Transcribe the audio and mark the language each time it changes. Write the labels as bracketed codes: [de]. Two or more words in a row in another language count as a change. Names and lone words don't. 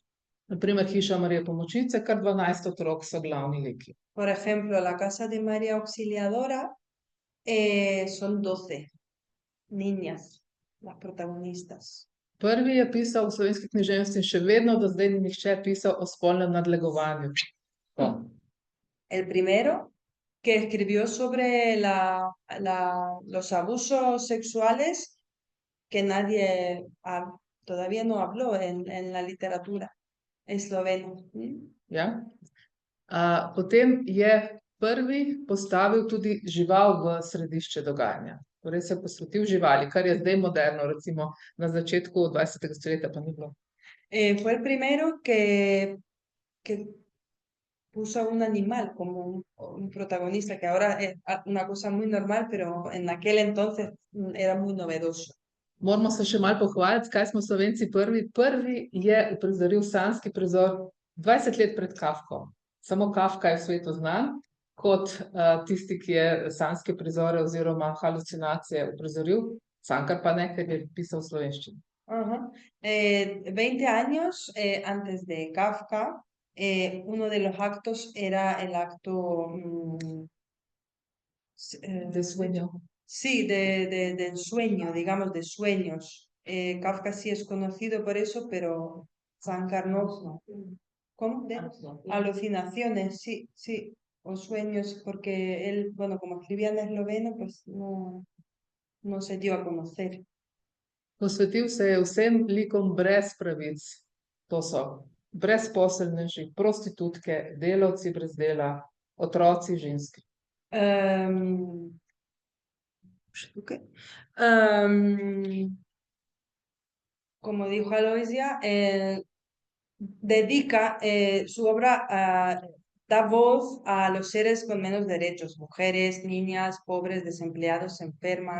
[sl] Naprimer, Hiša Marije Pomočnice, kar 12 otrok so glavni liki. [es] Por ejemplo, La casa de María Auxiliadora son 12 niñas las protagonistas. [sl] Prvi je pisal v slovenski književnosti in še vedno do zdaj ni nihče pisal o spolnem nadlegovanju. [es] El primero que escribió sobre los abusos sexuales que nadie todavía no habló en la literatura eslovena. [sl] Ja? Potem je prvi postavil tudi žival v središče dogajanja. Torej se posvetil živali, kar je zdaj moderno, recimo na začetku 20. stoletja pa ni bilo. [es] Fue el primero que puso a un animal como un protagonista, que ahora es una cosa muy normal, pero en aquel entonces era muy novedoso. [sl] Moramo se še malo pohvaliti, kaj smo Slovenci prvi. Prvi je uprizoril sanjski prizor 20 let pred Kafko. Samo Kafka je v svetu znan kot tisti, ki je sanjske prizore oziroma halucinacije uprizoril. Cankar pa ne, ker je pisal v slovenščini. [es] 20 años antes de Kafka, uno de los actos era el acto De sueño. Sí, del sueño, digamos, de sueños. Kafka sí es conocido por eso, pero Cankar no. ¿Cómo? De alucinaciones, sí, sí. O sueños, porque él, bueno, como escribía en esloveno, pues no se dio a conocer. [sl] Posvetil se je vsem likom brez pravic. To so brezposelneži, prostitutke, delavci brez dela, otroci, ženske. [es] Como dijo Aloysia, dedica su obra, da voz a los seres con menos derechos, mujeres, niñas, pobres, desempleados, enfermas,